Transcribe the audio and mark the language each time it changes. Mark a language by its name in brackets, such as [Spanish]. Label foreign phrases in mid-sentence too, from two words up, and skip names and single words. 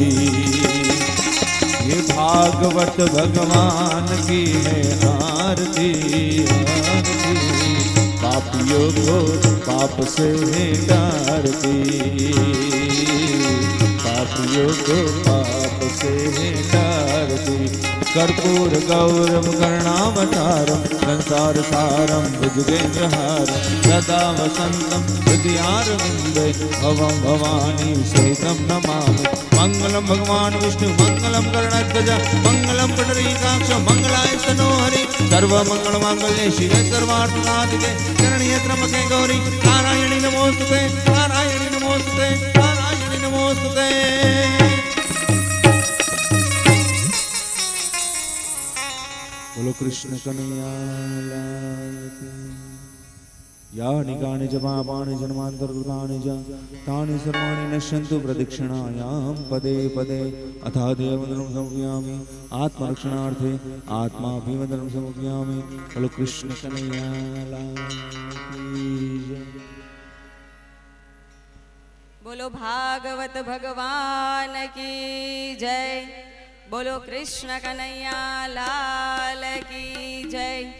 [Hindi] ये भागवत भगवान की है आरती, आरती। पापियों को पाप से तारती। पापियों को पाप से तारती। [Sanskrit] कर्पूर गौरम करुणावतारम, संसार सारम भुजगेन्द्रहारम, सदा वसंतम हृदयारविंदे, भवं भवानी सहितं नमामि। मंगल मंगलम भगवान विष्णु मंगलम गरुड़ध्वज मंगलम पुंडरीकाक्ष मंगलाय तनो हरि सर्व मंगल मांगल्ये शिवे सर्वार्थ साधिके शरण्ये त्र्यंबके गौरी नारायणी नमोस्तुते नारायणी नमोस्तुते नारायणी नमोस्तुते। [Hindi] बोलो कृष्ण कन्हैया लाल की। [Sanskrit] यानि कानि च पापानि जन्मान्तरकृतानि च तानि सर्वाणि नश्यन्तु प्रदक्षिणायां पदे पदे अथा देववन्दनं समर्पयामि आत्मरक्षणार्थे आत्माभिवन्दनं समर्पयामि। [Hindi] बोलो कृष्ण कन्हैया लाल की जय। बोलो भागवत भगवान की जय। बोलो कृष्ण कन्हैया लाल की जय।